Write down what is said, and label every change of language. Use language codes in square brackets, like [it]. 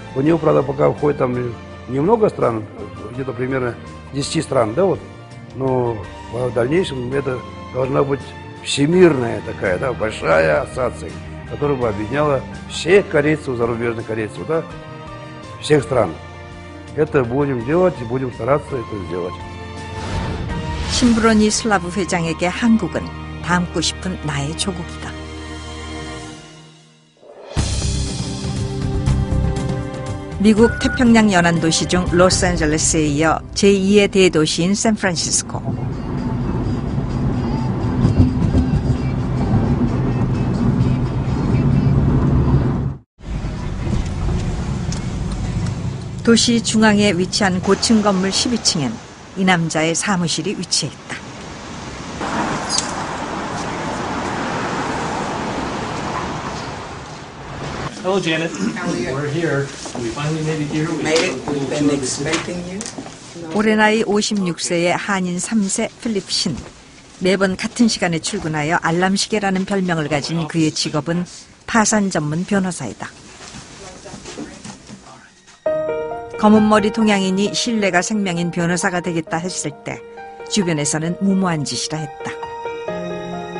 [ru] У него, правда, пока входит там немного стран, где-то примерно 10 стран, да, вот, но в дальнейшем это должна быть всемирная такая, да, большая ассоциация, которая бы объединяла всех корейцев, зарубежных корейцев, да, всех стран. Это будем делать и будем стараться это сделать. [ko] 심브로니슬라브 회장에게 한국은 담고 싶은 나의 조국이다. 미국 태평양 연안 도시 중 로스앤젤레스에 이어 제2의 대도시인 샌프란시스코. 도시 중앙에 위치한 고층 건물 12층엔 이 남자의 사무실이 위치해 있다. [en] Hello, Janet. We're here. We finally made it here. We've been expecting you. [ko] 올해 나이 56세의 한인 3세 필립 신. 매번 같은 시간에 출근하여 알람시계라는 별명을 가진 그의 직업은 파산 전문 변호사이다. 검은 머리 동양인이 신뢰가 생명인 변호사가 되겠다 했을 때 주변에서는 무모한 짓이라 했다.